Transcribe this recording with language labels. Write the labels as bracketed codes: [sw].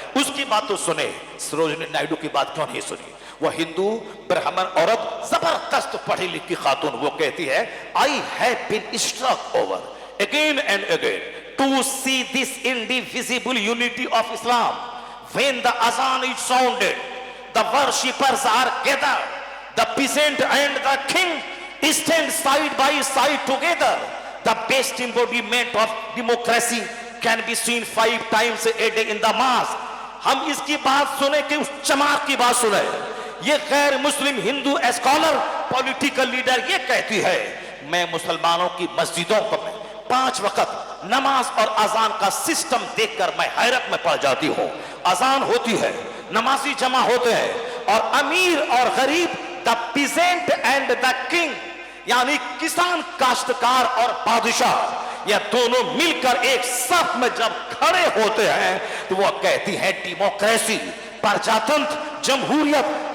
[hi] उसकी बात तो सुने, सरोजनी नायडू की बात क्यों नहीं सुनी? वह हिंदू ब्राह्मण औरत, जबरदस्त पढ़ी लिखी खातून, वो कहती है [en] I have been struck over again and again to see this indivisible unity of Islam. When the azan is sounded, the worshippers are gathered, the peasant and the king stand side by side together. The best embodiment of democracy can be seen 5 times a day in the mosque. [hi] हम इसकी बात सुने कि उस चमार की बात सुने। ये गैर मुस्लिम हिंदू स्कॉलर, पॉलिटिकल लीडर ये कहती है मैं मुसलमानों की मस्जिदों को 5 वक्त नमाज और अजान का सिस्टम देखकर मैं हैरत में पड़ जाती हूँ। अजान होती है, नमाजी जमा होते हैं, और अमीर और गरीब, [en] the peasant and the king, [hi] यानी किसान, काश्तकार और बादशाह, यह दोनों मिलकर एक सफ में जब खड़े होते हैं तो वह कहती है डेमोक्रेसी, प्रजातंत्र, जमहूरियत।